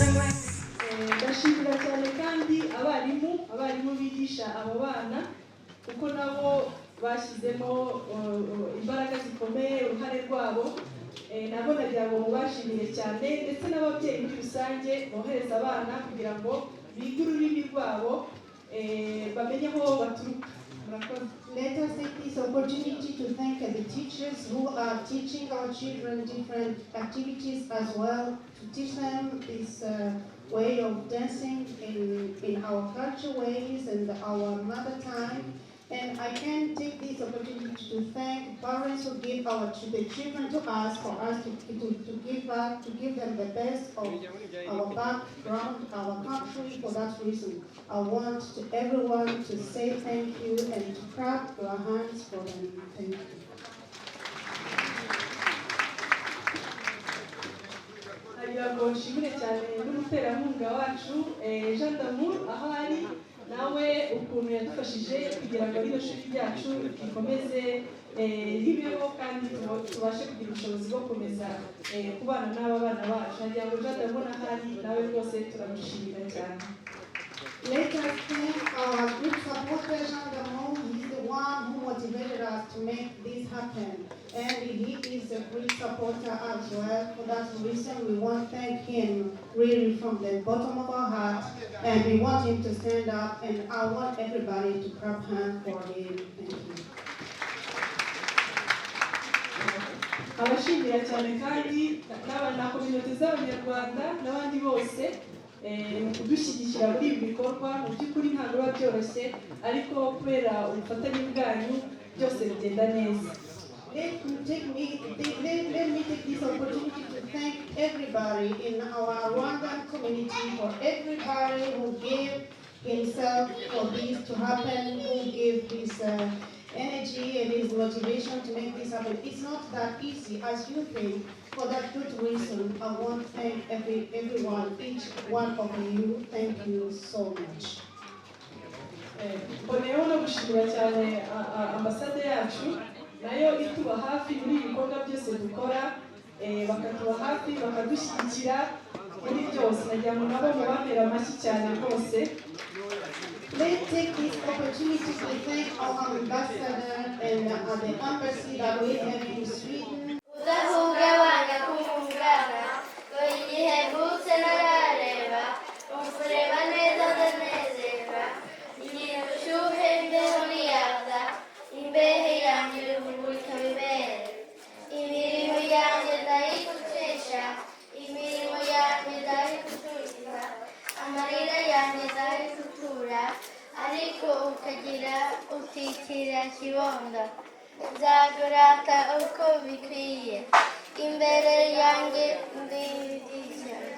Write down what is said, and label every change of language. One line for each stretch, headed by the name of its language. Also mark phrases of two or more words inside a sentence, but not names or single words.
Kinyarwanda: ndashimira cyane kandi abarimu bigisha abo bana kuko nabo bashyizemo imbaraga zikomeye uruhare rwabo nabo nagira ngo mubashimire cyane ndetse n'ababyeyi muri rusange bohereza abana kugira ngo bige ururimi rwabo bamenye aho baturuka.
English: Let us take this opportunity to thank the teachers who are teaching our children different activities as well, to teach them this way of dancing in our culture ways and our mother tongue. And I can take this opportunity to thank parents who give the children to us, for us to give back, to give them the best of our background, our country. For that reason, I want everyone to say thank you and to clap your hands for them. Thank you.
Kinyarwanda: Ngo nshimire cyane n'umuterankunga wacu Jean d'Amour aho ari nawe ukuntu yadufashije kugira ngo rino shuri ryacu rikomeze ribeho kandi tubashe kugira ubushobozi bwo gukomeza kubana n'aba bana bacu. Nagira ngo Jean d'Amour aho ari nawe rwose turamushimira cyane.
English: Let us thank our group supporter Jean d'Amour. He's the one who motivated us to make this happen. And he is a great supporter as well. For that reason, we want to thank him really from the bottom of our heart. And we want him to stand up, and I want everybody to clap hands for him. Thank you.
Kinyarwanda: Abashimira cyane kandi na community z'Abanyarwanda n'abandi bose kudushyigikira muri ibi bikorwa. Mu by'ukuri ntabwo biba byoroshye ariko kubera ubufatanye bwanyu byose bigenda neza.
English: Let me take this opportunity to thank everybody in our Rwandan community, for everybody who gave himself for this to happen, who gave his energy and his motivation to make this happen. It's not that easy as you think. For that good reason, I want to thank everyone, each one of you. Thank you so much.
Kinyarwanda: Mboneyeho no gushimira cyane ambasade yacu nayo ituba hafi muri ibikorwa byose dukora, bakatuba hafi bakadushyigikira muri byose. Nagira ngo nabo mubambere amashyi cyane rwose.
English: Let's take this opportunity to thank our ambassador and the embassy that we have in Sweden.
Kinyarwanda: Udahungabana kumungana ngo igihe mvutse narareba umureba neza ndanezerwa igihe ubushyuhe imbeho niyaza imbehe yanjye ibihumurika bibere imirimo yanjye ndayigucisha imirimo yanjye ndayigutuza amarira yanjye ndayigutura ariko ukagira utikira kibondo nzagurata uko bikwiye imbere yanjye ndigisha